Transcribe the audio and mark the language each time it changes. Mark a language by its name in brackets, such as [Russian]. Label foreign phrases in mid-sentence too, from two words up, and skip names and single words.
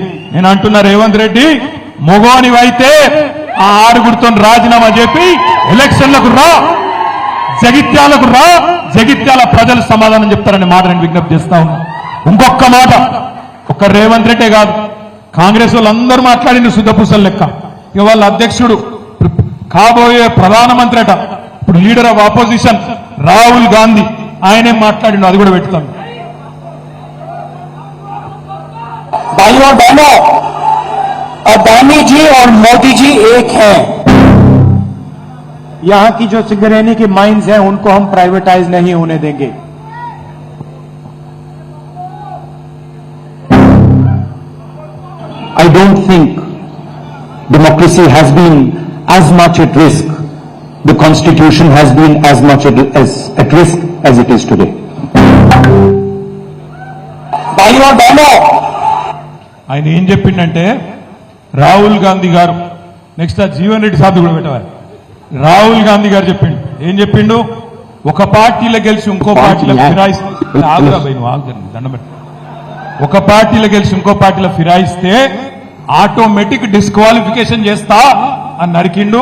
[Telugu] నేను అంటున్నా, రేవంత్ రెడ్డి మొగోనివైతే ఆ 6 రాజీనామా చెప్పి ఎలక్షన్లకు రా, జగిత్యాల ప్రజలు సమాధానం చెప్తారనే మాట నేను విజ్ఞప్తి చేస్తా ఉన్నా. ఇంకొక మాట, ఒక్క రేవంత్ రెడ్డే కాదు, కాంగ్రెస్ వాళ్ళందరూ మాట్లాడింది శుద్ధపూసల లెక్క. ఇక వాళ్ళ అధ్యక్షుడు కాబోయే ప్రధానమంత్రి అట, ఇప్పుడు [English] Leader of Opposition [Telugu] రాహుల్ గాంధీ, ఆయనే మాట్లాడిండు, అది కూడా పెడతాను. [Hindi] भाइयों बहनों, अदानी जी और मोदी जी एक हैं। यहां की जो सिंगरेनी की माइंस हैं उनको हम प्राइवेटाइज नहीं होने देंगे। [English] I don't think democracy has been as much at risk, the constitution has been as much at risk as it is today. [Hindi] भाइयों बहनों, [Telugu] ఆయన ఏం చెప్పిండంటే, రాహుల్ గాంధీ గారు, నెక్స్ట్ ఆ జీవన్ రెడ్డి సాబ్ కూడా పెట్టవాలి. రాహుల్ గాంధీ గారు చెప్పిండు, ఏం చెప్పిండు? ఒక పార్టీలో గెలిచి ఇంకో పార్టీలో ఫిరాయిస్తే, ఒక పార్టీలో గెలిచి ఇంకో పార్టీలో ఫిరాయిస్తే [English] automatic disqualification [Telugu] చేస్తా అని నరికిండు.